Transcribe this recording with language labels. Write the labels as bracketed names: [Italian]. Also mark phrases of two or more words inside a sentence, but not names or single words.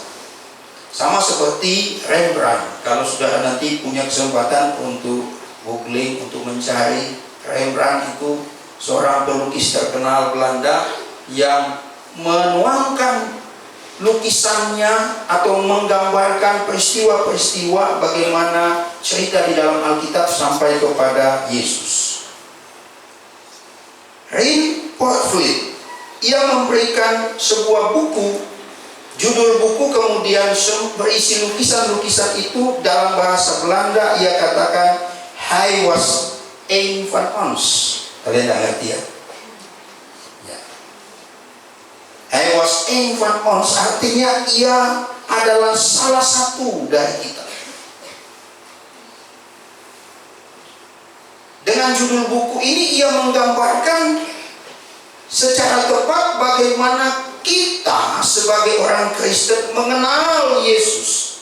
[Indonesian] Sama seperti Rembrandt. Kalau saudara nanti punya kesempatan untuk googling, untuk mencari, Rembrandt itu seorang pelukis terkenal Belanda yang menuangkan lukisannya atau menggambarkan peristiwa-peristiwa bagaimana cerita di dalam Alkitab sampai kepada Yesus. Rien Potvliet, ia memberikan sebuah buku, judul buku kemudian berisi lukisan-lukisan itu dalam bahasa Belanda. Ia katakan, [Dutch] "Hij was een van ons." [Indonesian] Kalian tidak ngerti ya? [Dutch] Hij was een van ons, [Indonesian] artinya ia adalah salah satu dari kita. Dengan judul buku ini ia menggambarkan secara tepat bagaimana kita sebagai orang Kristen mengenal Yesus.